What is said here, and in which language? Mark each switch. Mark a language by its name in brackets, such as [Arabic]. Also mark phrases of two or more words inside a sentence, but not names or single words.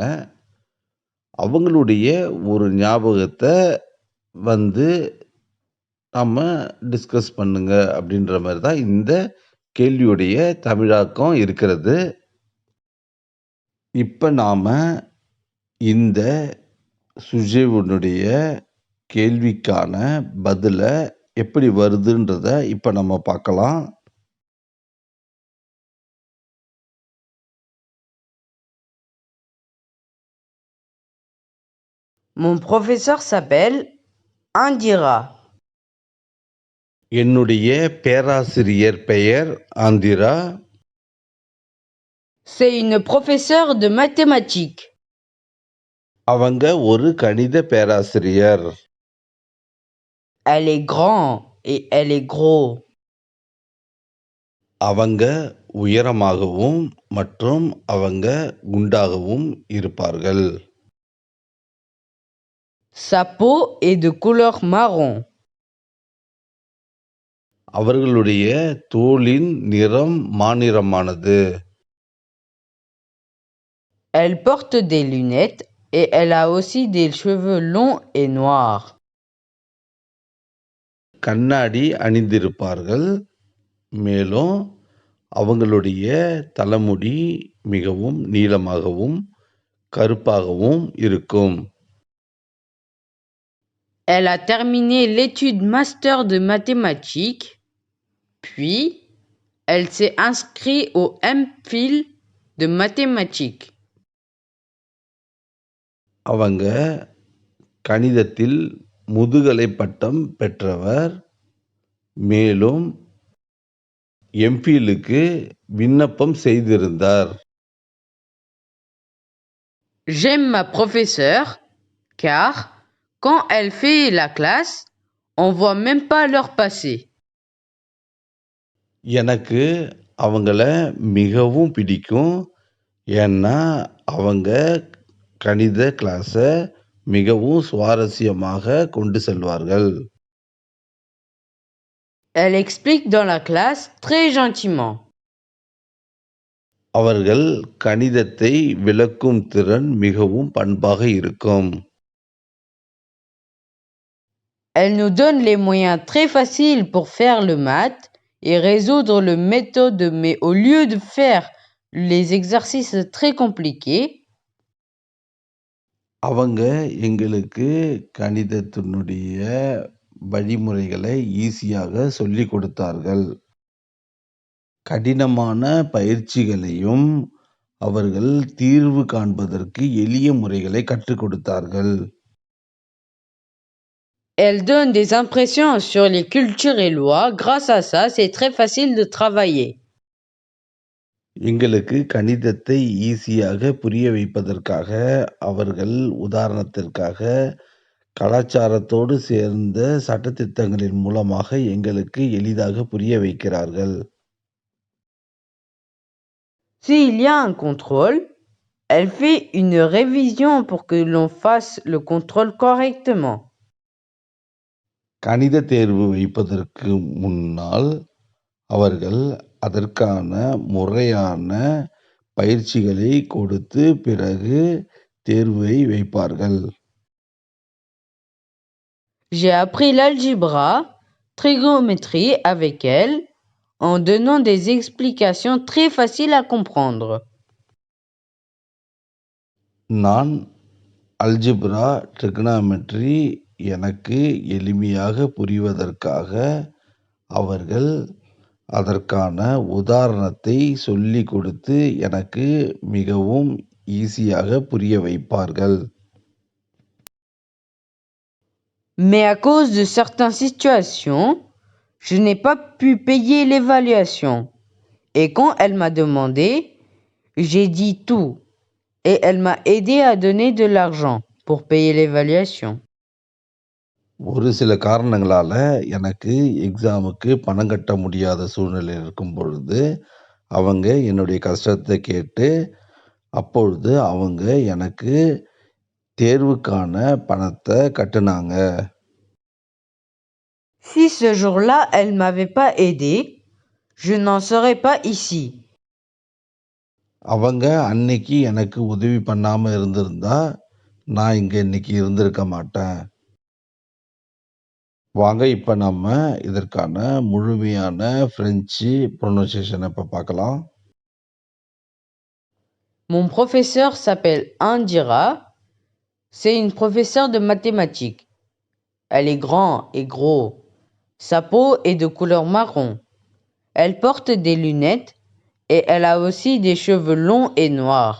[Tamil] அவங்களுடைய ஒரு ஞாபகத்த வந்து நம்ம டிஸ்கஸ் பண்ணுங்க அப்படின்ற மாரி தான் இந்த கேள்வியுடைய தமிழாக்கம் இருக்கிறது. இப்ப நாம இந்த சுஜேவனுடைய கேள்விக்கான பதில எப்படி வருதுன்றத இப்ப நம்ம பார்க்கலாம். [French] Mon professeur s'appelle Indira. [Tamil] என்னுடைய பேராசிரியர் பெயர் ஆந்திரா. [French] C'est une professeure de mathématiques. [Tamil] அவங்க ஒரு கணித பேராசிரியர். [French] Elle est grande et elle est gros. [Tamil] அவங்க உயரமாகவும் மற்றும் அவங்க குண்டாகவும் இருப்பார்கள். [French] Sa peau est de couleur marron. [Tamil] அவர்களுடைய தோலின் நிறம் மாநிறமானது. [French] Elle porte des lunettes et elle a aussi des cheveux longs et noirs. [Tamil] கண்ணாடி அணிந்திருப்பார்கள். மேலும் அவங்களுடைய தலைமுடி மிகவும் நீளமாகவும், கருப்பாகவும் இருக்கும். [French] Elle a terminé l'étude master de mathématiques, puis elle s'est inscrite au MPhil de mathématiques. [Tamil] அவங்க கணிதத்தில் முதுகலை பட்டம் பெற்றவர். மேலும் எம்பிலுக்கு விண்ணப்பம் செய்திருந்தார். [French] J'aime ma professeure car quand elle fait la classe, on voit même pas l'heure passer. [Tamil] எனக்கு அவங்கள மிகவும் பிடிக்கும். ஏன்னா, அவங்க கணித கிளாஸ மிகவும் சுவாரஸ்யமாக கொண்டு செல்வார்கள். [French] Elle explique dans la classe très gentiment. [Tamil] அவர்கள் கணிதத்தை விளக்கும் திறன் மிகவும் பண்பாக இருக்கும். [French] Elle nous donne les moyens très faciles pour faire le maths et résoudre le méthode, mais au lieu de faire les exercices très compliqués, [Tamil] அவங்க எங்களுக்கு கணிதத்தினுடைய வழிமுறைகளை ஈஸியாக சொல்லிக் கொடுத்தார்கள். கடினமான பயிற்சிகளையும் அவர்கள் தீர்வு காண்பதற்கு எளிய முறைகளை கற்றுக் கொடுத்தார்கள். [French] elle donne des impressions sur les cultures et lois. Grâce à ça, c'est très facile de travailler. [Tamil] எங்களுக்கு கணிதத்தை ஈஸியாக புரிய வைப்பதற்காக அவர்கள் உதாரணத்திற்காக கலாச்சாரத்தோடு சேர்ந்த சட்டதிட்டங்களின் மூலமாக எங்களுக்கு எளிதாக புரிய வைக்கிறார்கள். [French] S'il y a un contrôle, elle fait une révision pour que l'on fasse le contrôle correctement. [Tamil] கணித தேர்வு வைப்பதற்கு முன்னால் அவர்கள் அதற்கான முறையான பயிற்சிகளை கொடுத்து பிறகு தேர்வை வைப்பார்கள். [French] J'ai appris l'algèbre, trigonométrie avec elle, en donnant des explications très faciles à comprendre. [Tamil] நான் அல்ஜிப்ரா, ட்ரிகனாமெட்ரி எனக்கு எளிமையாக புரிவதற்காக அவர்கள் அதற்கான உதாரணத்தை சொல்லிக் கொடுத்து எனக்கு மிகவும் ஈஸியாக புரிய வைப்பார்கள். [French] Mais à cause de certaines situations, je n'ai pas pu payer l'évaluation. Et quand elle m'a demandé, j'ai dit tout. Et elle m'a aidé à donner de l'argent pour payer l'évaluation. [Tamil] ஒரு சில காரணங்களால எனக்கு எக்ஸாமுக்கு பணம் கட்ட முடியாத சூழ்நிலை இருக்கும் பொழுது, அவங்க என்னுடைய கஷ்டத்த கேட்டு, அப்பொழுது அவங்க எனக்கு தேர்வுக்கான பணத்த கட்டுனாங்க. [French] Si ce jour-là, elle m'avait pas aidé, je n'en serais pas ici. [Tamil] அவங்க அன்னைக்கு எனக்கு உதவி பண்ணாம இருந்திருந்தா, நான் இங்க இன்னைக்கு இருந்திருக்க மாட்டேன். வாங்க இப்ப நம்ம இதற்கான முழுமையான [English] French pronunciation [Tamil] இப்ப பார்க்கலாம். [French] Mon professeur s'appelle Indira. C'est une professeure de mathématiques. Elle est grande et gros. Sa peau est de couleur marron. Elle porte des lunettes et elle a aussi des cheveux longs et noirs.